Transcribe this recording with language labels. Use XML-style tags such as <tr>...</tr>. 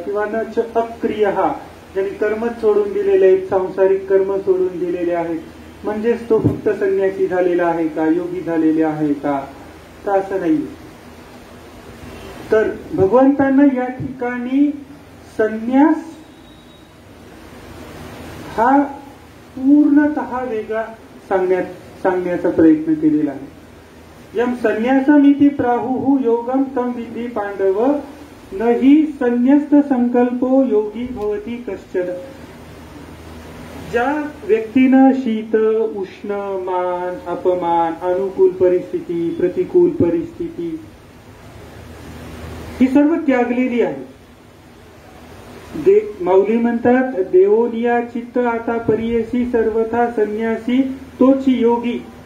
<mr>किंवा</mr> <sa>नच अक्रिय,</sa> <mr>ज्यांनी कर्मच सोडून दिलेले आहेत, सांसारिक कर्म सोडून दिलेले आहेत म्हणजेच तो फक्त संन्यासी झालेला आहे का, योगी झालेले आहे का, तर असं नाही. तर भगवंतांना या ठिकाणी संन्यास हा पूर्णतः वेगळा सांगण्याचा प्रयत्न केलेला आहे.</mr> <sa>यम संन्यासमिति प्राहुः योगम तम विद्धि पांडव नहि संन्यस्त संकल्पो योगी भवति कश्चन.</sa> <mr>ज्या व्यक्तीनं शीत, उष्ण, मान, अपमान, अनुकूल परिस्थिती, प्रतिकूल परिस्थिती ही सर्व त्यागलेली आहे. माऊली म्हणतात देवोनिया चित्त आता परियसी सर्वथा संन्यासी तोची योगी.</mr>